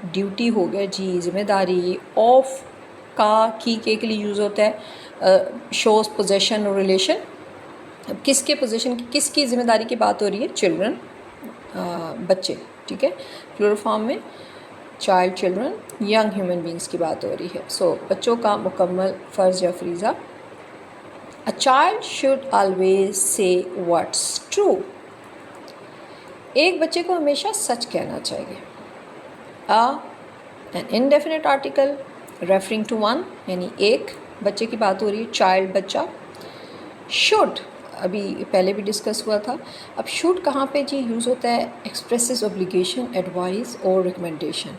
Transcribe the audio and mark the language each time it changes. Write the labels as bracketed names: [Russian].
[Urdu] Duty ہو گیا جی ذمہ داری. آف کا کی کے لیے یوز ہوتا ہے, شوز پوزیشن اور ریلیشن. کس کے پوزیشن کی, کس کی ذمہ داری کی بات ہو رہی ہے, چلڈرن, بچے. ٹھیک ہے, پلورل فارم میں child, children, young human beings کی بات ہو رہی ہے. سو بچوں کا مکمل فرض یا فریضہ. [English] A child should always say what's true. [Urdu] ایک بچے کو ہمیشہ سچ کہنا چاہیے. [English] an indefinite article referring to one [Urdu] یعنی ایک بچے کی بات ہو رہی ہے, چائلڈ بچہ. should ابھی پہلے بھی ڈسکس ہوا تھا. اب شوڈ کہاں پہ جی یوز ہوتا ہے؟ ایکسپریسز اوبلیگیشن، ایڈوائز اور ریکمنڈیشن.